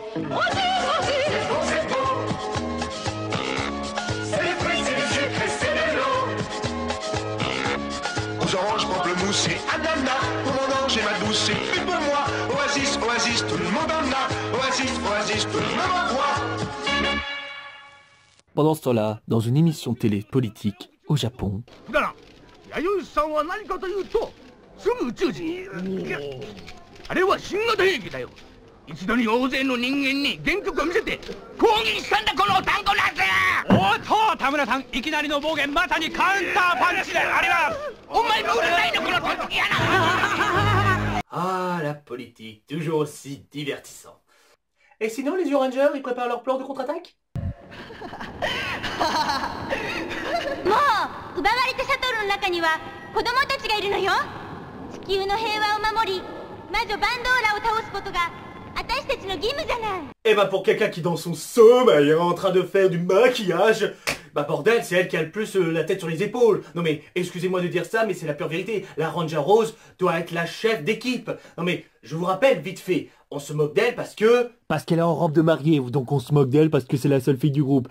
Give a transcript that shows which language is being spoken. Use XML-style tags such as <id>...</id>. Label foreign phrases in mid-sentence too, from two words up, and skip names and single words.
<fr>Oasis, Oasis, c'est bon, c'est bon. C'est les fruits, c'est les sucres et c'est de l'eau. Aux oranges, pamplemousse et ananas. Pour mon ange et ma douce, c'est plus pour moi. Oasis, Oasis, tout le monde en a. Oasis, Oasis, tout le monde en voit. Pendant ce temps-là, dans une émission télé politique au Japon...</fr> <ja>弥生さんは何かというとすぐ宇宙人へあれは新型兵器だよ一度に大勢の人間に原曲を見せて攻撃したんだこの単語なんだおっと田村さんいきなりの暴言まさにカウンターパンチであれはお前もうるさいのこのパンチやな</ja> <fr>Ah, la politique, toujours aussi divertissant. Et sinon, les Zyurangers, ils préparent leur plan de contre-attaque?</fr> <ja>もう奪われたシャトルの中には子供たちがいるのよ。地球の平和を守り魔女バンドーラを倒すことが私たちの義務じゃない。</ja> <fr>Eh ben pour quelqu'un qui dans son sommeil est en train de faire du maquillage, bah bordel, c'est elle qui a le plus la tête sur les épaules. Non mais, excusez-moi de dire ça, mais c'est la pure vérité. La Ranger Rose doit être la chef d'équipe. Non mais, je vous rappelle, vite fait, on se moque d'elle parce que... Parce qu'elle est en robe de mariée, donc on se moque d'elle parce que c'est la seule fille du groupe.</fr>